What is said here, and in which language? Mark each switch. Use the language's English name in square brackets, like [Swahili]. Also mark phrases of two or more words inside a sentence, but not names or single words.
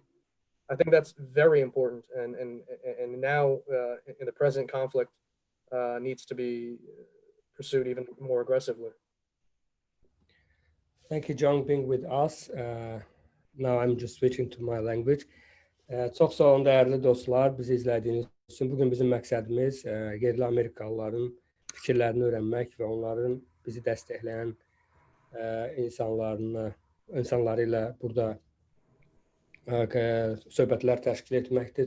[English] I think that's very important, and now in the present conflict needs to be pursued even more aggressively. Thank you, John, being with us. Now I'm just switching to my language. [Azerbaijani] Çox sağ olun, dəyərli dostlar, bizi izlədiyiniz üçün. Bugün bizim məqsədimiz yerli Amerikalıların fikirlərini öyrənmək və onların bizi dəstəkləyən insanları ilə burada söhbətlər təşkil etməkdir.